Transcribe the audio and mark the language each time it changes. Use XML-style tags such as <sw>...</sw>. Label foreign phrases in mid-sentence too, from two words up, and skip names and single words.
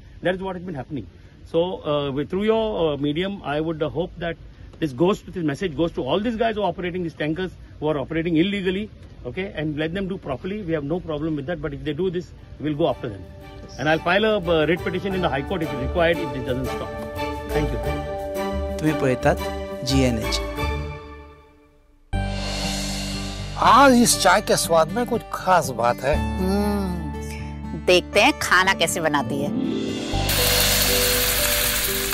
<en>That is what has been happening. So through your medium, I would hope that this message goes to all these guys who are operating these tankers, who are operating illegally, okay, and let them do properly. We have no problem with that, but if they do this, we'll go after them. And I'll file a writ petition in the High Court if it's required, if this doesn't stop. Thank you.</en> <kok>तुम्ही पळयतात GNH.</kok> <hi>आज इस चाय के स्वाद में कुछ खास बात है. देखते हैं खाना कैसे बनाती है.</hi>